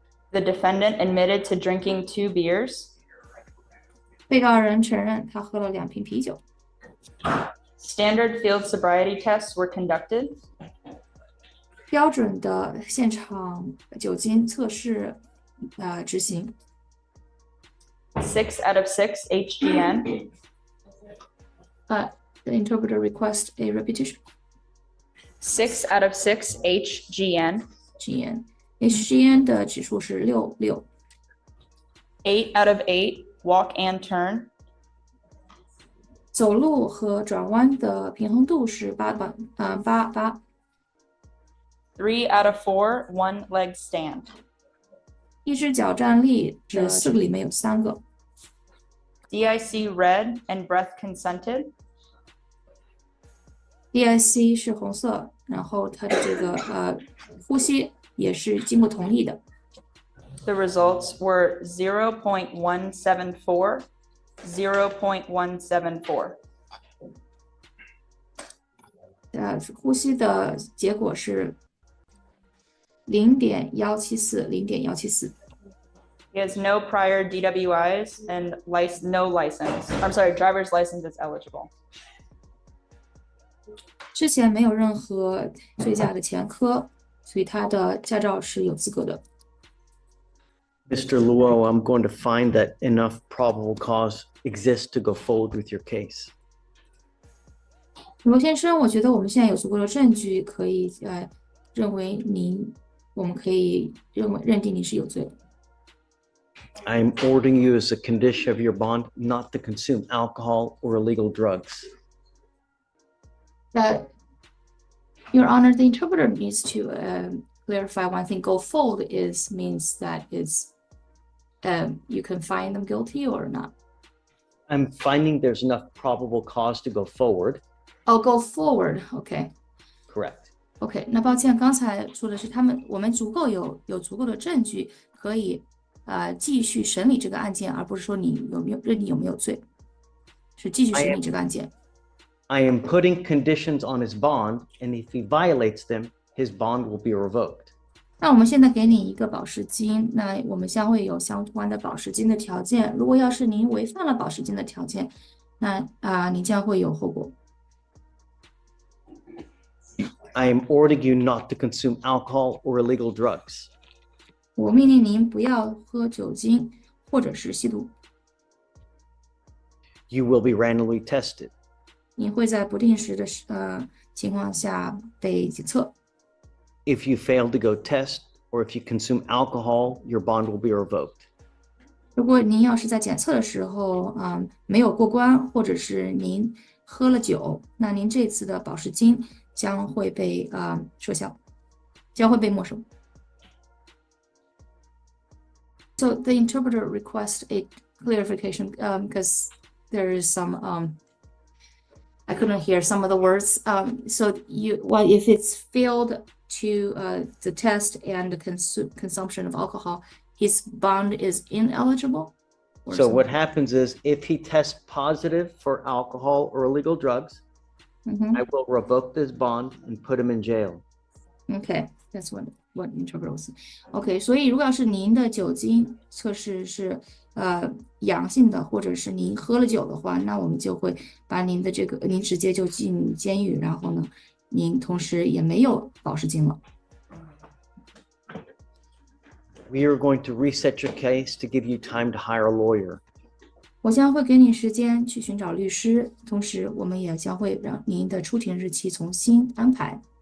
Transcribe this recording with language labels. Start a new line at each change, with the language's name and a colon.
English: The defendant admitted to drinking 2 beers.
Chinese: 被告人承认他喝了2瓶啤酒。
English: Standard field sobriety tests were conducted.
Chinese: 标准的现场酒精测试执行。
English: 6 out of 6 HGN. The interpreter requests a repetition. 6 out of 6 HGN.
Chinese: HGN 的指数是6。
English: 8 out of 8 walk and turn.
Chinese: 走路和转弯的平衡度是8。
English: 3 out of 4 one-leg stand.
Chinese: 一只脚站立是4个里面有3个。
English: DIC red and breath consented.
Chinese: DIC 是红色，然后它的这个呼吸也是经过同意的。
English: The results were 0.174, 0.174.
Chinese: 呼吸的结果是0.174， 0.174。
English: He has no prior DWIs and no license. I'm sorry, driver's license is eligible.
Chinese: 之前没有任何醉驾的前科，所以他的驾照是有资格的。
English: Mr. Luo, I'm going to find that enough probable cause exists to go forward with your case.
Chinese: 罗先生，我觉得我们现在有足够的证据可以认为我们可以认定您是有罪的。
English: I'm ordering you as a condition of your bond not to consume alcohol or illegal drugs. Your Honor, the interpreter needs to clarify one thing. Go forward means that you can find them guilty or not. I'm finding there's enough probable cause to go forward. Oh, go forward. Okay. Correct.
Chinese: OK， 那抱歉，刚才说的是我们有足够的证据可以继续审理这个案件，而不是说你认定有没有罪，是继续审理这个案件。
English: I am putting conditions on his bond, and if he violates them, his bond will be revoked.
Chinese: 那我们现在给你一个保释金，那我们将会有相关的保释金的条件。如果要是您违反了保释金的条件，那您将会有后果。
English: I am ordering you not to consume alcohol or illegal drugs.
Chinese: 我命令您不要喝酒精或者是吸毒。
English: You will be randomly tested.
Chinese: 您会在不定时的情况下被检测。
English: If you fail to go test or if you consume alcohol, your bond will be revoked.
Chinese: 如果您要是在检测的时候没有过关，或者是您喝了酒，那您这次的保释金将会被撤销，将会被没收。
English: So the interpreter requests a clarification because there is some I couldn't hear some of the words. So if it's failed to the test and the consumption of alcohol, his bond is ineligible? So what happens is if he tests positive for alcohol or illegal drugs, I will revoke this bond and put him in jail. Okay, that's what interpreter was.
Chinese: Okay, 所以如果要是您的酒精测试是阳性的，或者是您喝了酒的话，那我们就会把您直接就进监狱，然后呢，您同时也没有保释金了。
English: We are going to reset your case to give you time to hire a lawyer.
Chinese: 我将会给你时间去寻找律师，同时我们也将会让您的出庭日期重新安排。